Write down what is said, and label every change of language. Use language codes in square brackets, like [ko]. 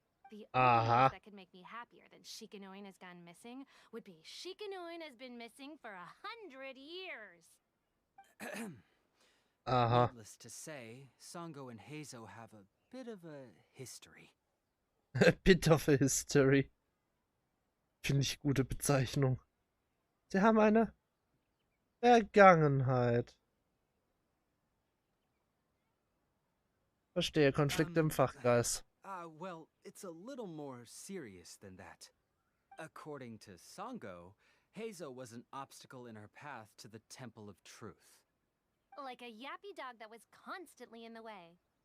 [en] The only news that could make me happier than Shikanoin has gone missing would be Shikanoin has been missing for 100 years. Needless to say, Songo and Heizou have a bit of a history. A bit of a history. [de] Finde ich gute Bezeichnung. Sie haben eine Vergangenheit. Verstehe, Konflikte im Fachkreis. [en] Well, it's a little more serious than that. According to Songo, Heizou was an obstacle in her path to the Temple of Truth. Like a yappy dog that was constantly in the way.